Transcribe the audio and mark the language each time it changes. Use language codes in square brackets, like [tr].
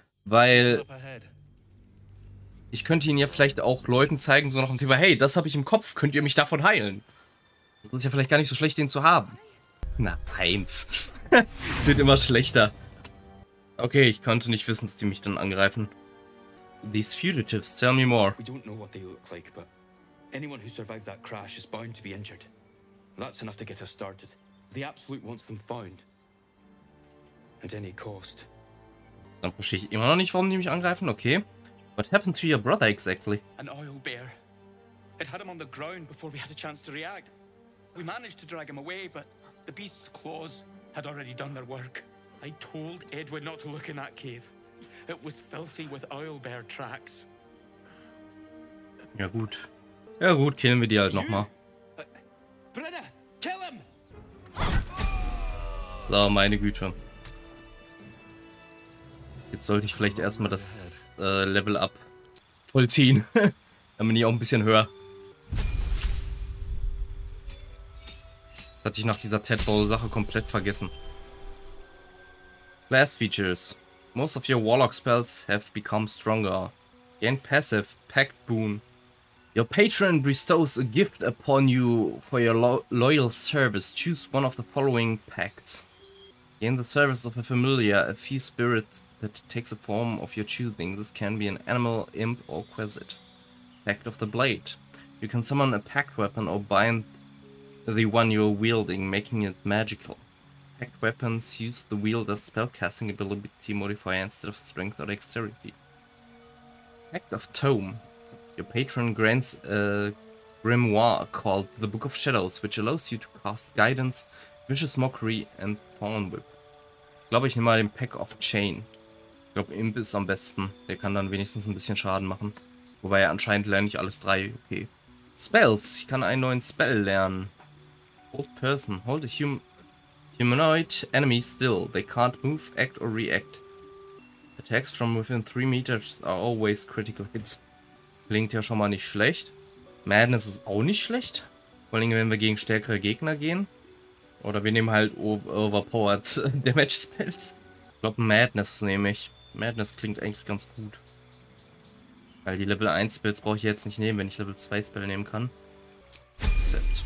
[de] Weil ich könnte ihn ja vielleicht auch Leuten zeigen, so nach dem Thema, hey, das habe ich im Kopf, könnt ihr mich davon heilen? Das ist ja vielleicht gar nicht so schlecht, den zu haben. Na, 1. Es wird immer schlechter. Okay, ich konnte nicht wissen, dass die mich dann angreifen. [en] These fugitives, tell me more. We don't know what they look like, but anyone who survived that crash is bound to be injured. That's enough to get us started. The Absolute wants them found. At any cost. [de] Dann verstehe ich immer noch nicht, warum die mich angreifen. Okay. [en] What happened to your brother exactly? An oil bear. It had him on the ground before we had a chance to react. We managed to drag him away, but the beast's claws had already done their work. I told Edward not to look in that cave. It was filthy with oil bear tracks. [de] Ja gut. Ja gut, killen wir die halt nochmal. [en] Brenner, kill him! [de] So, meine Güte. Jetzt sollte ich vielleicht erstmal das Level Up vollziehen. Dann bin ich auch ein bisschen höher. Das hatte ich nach dieser Tadpole-Sache komplett vergessen. [en] Class Features. Most of your Warlock spells have become stronger. Gain passive, Pact Boon. Your patron bestows a gift upon you for your loyal service. Choose one of the following pacts. Gain the service of a familiar, a fies spirit that takes a form of your choosing. This can be an animal, imp, or quasit. Pact of the Blade. You can summon a pact weapon or bind the one you are wielding, making it magical. Pact weapons use the wielder's spellcasting ability modifier instead of strength or dexterity. Pact of Tome. Your patron grants a grimoire called the Book of Shadows, which allows you to cast Guidance, Vicious Mockery and Thorn Whip. [de] Ich glaube, ich nehme mal den Pack of Chain. Ich glaube, Imp ist am besten. Der kann dann wenigstens ein bisschen Schaden machen. Wobei anscheinend lerne ich alles 3. Okay. Spells. Ich kann einen neuen Spell lernen. [en] Old person. Hold a humanoid enemy still. They can't move, act or react. Attacks from within 3 meters are always critical hits. [de] Klingt ja schon mal nicht schlecht. Madness ist auch nicht schlecht. Vor allem, wenn wir gegen stärkere Gegner gehen. Oder wir nehmen halt overpowered Damage Spells. Ich glaube Madness nehme ich. Madness klingt eigentlich ganz gut. Weil die Level 1 Spells brauche ich jetzt nicht nehmen, wenn ich Level 2 Spell nehmen kann. Set.